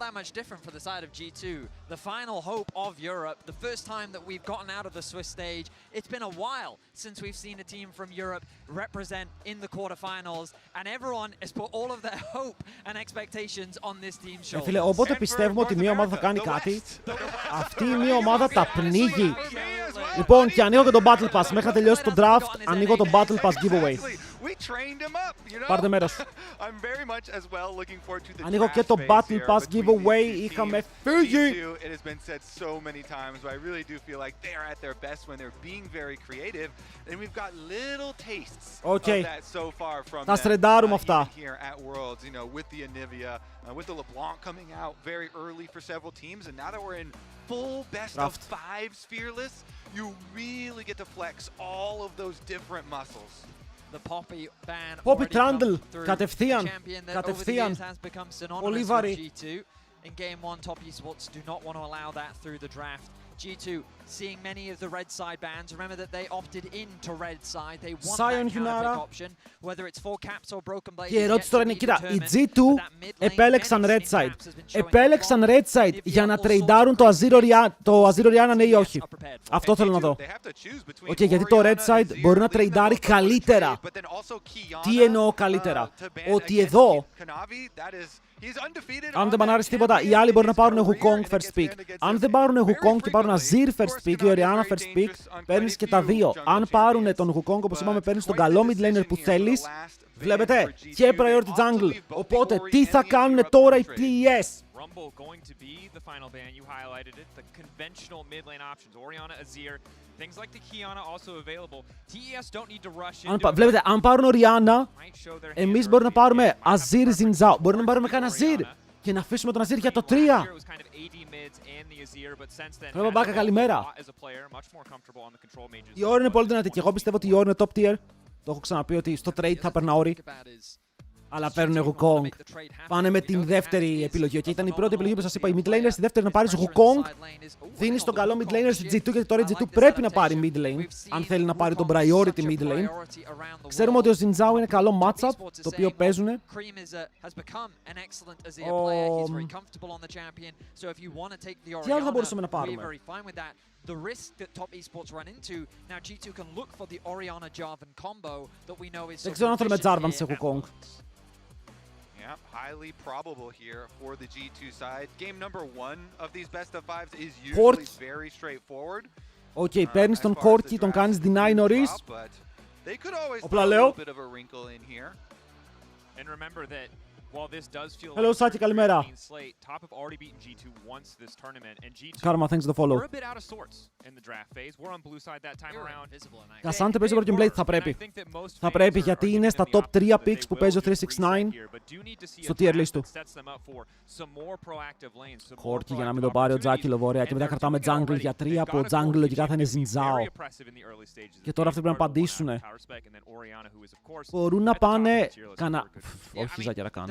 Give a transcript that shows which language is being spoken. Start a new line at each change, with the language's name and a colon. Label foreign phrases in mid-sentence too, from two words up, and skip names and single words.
English: that much different for the side of G2. The final hope of Europe, the first time that we've gotten out of the Swiss stage. It's been a while since we've seen a team from Europe represent in the quarterfinals, and everyone has put all of their hope and expectations on this team's shoulders.
Greek: Φίλε, όποτε πιστεύουμε ότι μια ομάδα θα κάνει κάτι, αυτή η μια ομάδα τα πνίγει. Λοιπόν, και ανοίγω και το Battle Pass. Μέχρι να τελειώσει το draft, ανοίγω το Battle Pass giveaway. Πάρτε μέρος. Ανοίγω και το Battle Pass giveaway. Είχαμε φύγει. Οκ. Θα στρεντάρουμε αυτά.
English: With the LeBlanc coming out very early for several teams, and now that we're in full best of fives fearless, you really get to flex all of those different muscles. The Poppy ban
Greek: Poppy Trundle, κατευθείαν, κατευθείαν. Πολύ βαρύ.
English: In game 1, Top Esports do not want to allow that through the draft. G2 seeing many of the red side bans. Remember that they opted into red side. They want that counter option, whether it's full caps or broken blades.
Greek: Και η ερώτηση τώρα είναι, κοίτα, οι G2 επέλεξαν
English: red side.
Greek: Επέλεξαν
English: red side
Greek: για να τρεϊντάρουν το Azir Orianna, ναι ή όχι. Αυτό θέλω να δω. Οκ, γιατί το
English: red side
Greek: μπορεί να τρεϊντάρει καλύτερα. Τι εννοώ καλύτερα? Ότι εδώ, αν δεν μπανάρεις τίποτα, οι άλλοι μπορούν να πάρουν Wukong
English: first pick.
Greek: Αν δεν πάρουν Wukong και πάρουν Azir
English: first pick
Greek: ή Orianna
English: first pick,
Greek: παίρνεις και τα δύο. Αν πάρουν τον Wukong, όπως είπαμε, παίρνεις τον καλό
English: mid laner
Greek: που θέλεις. Βλέπετε, και
English: priority jungle.
Greek: Οπότε, τι θα κάνουν τώρα οι TES?
English: Rumble going to be the final ban. You highlighted it. The conventional mid lane options. Orianna, Azir, things like the Kiana also available. TES don't need to rush into.
Greek: Βλέπετε, αν πάρουν Orianna, εμείς μπορούμε να πάρουμε Azir Xin Zhao. Μπορούμε να πάρουμε κανένα Azir και να αφήσουμε τον Azir για το 3. Βλέπω Μπάκα, καλημέρα. Η Ori είναι πολύ δυνατή και εγώ πιστεύω ότι η Ori είναι top tier. Το έχω ξαναπεί ότι στο trade θα παίρνα Ori. Αλλά παίρνουν Wukong. Πάνε με την δεύτερη επιλογή. Και ήταν η πρώτη επιλογή που σας είπα. Η
English: mid laner
Greek: στη δεύτερη να πάρεις Wukong. Δίνεις τον καλό mid laner στη G2, γιατί τώρα η G2 πρέπει να πάρει
English: mid lane.
Greek: Αν θέλει να πάρει τον
English: priority mid lane.
Greek: Ξέρουμε ότι ο Xin Zhao είναι καλό matchup, το οποίο παίζουν. Τι άλλο θα μπορούσαμε να πάρουμε?
English: The risk that Top Esports run into, now G2 can look for the Orianna Jarvan combo that we know is.
Greek: Δεν ξέρω αν θέλουμε Jarvan σε Wukong.
English: Yeah, highly probable here for the G2 side. Game number 1 of these best of 5s is usually very straightforward.
Greek: Οκ, παίρνεις τον Corki, τον κάνεις deny νωρίς. Όπλα λέω.
English: And remember that while this does feel
Greek: Hello, Saki, καλημέρα.
English: Top have already beaten G2 once this tournament, and G2 Karma, thanks for the follow. we're a bit out of sorts in the draft phase. We're on blue side that time around.
Greek: Κασάντε παίζει Broken Blade, θα πρέπει. Θα πρέπει, γιατί είναι στα top 3 picks που παίζει ο 369 στο
English: tier list
Greek: του. Corki για να μην το πάρει ο Τζάκη ωραία. Και μετά κρατάμε jungle για 3, από jungle λογικά θα είναι Xin Zhao. Και τώρα αυτοί πρέπει να απαντήσουν. Μπορούν να πάνε όχι Ζάκη Ρακάν.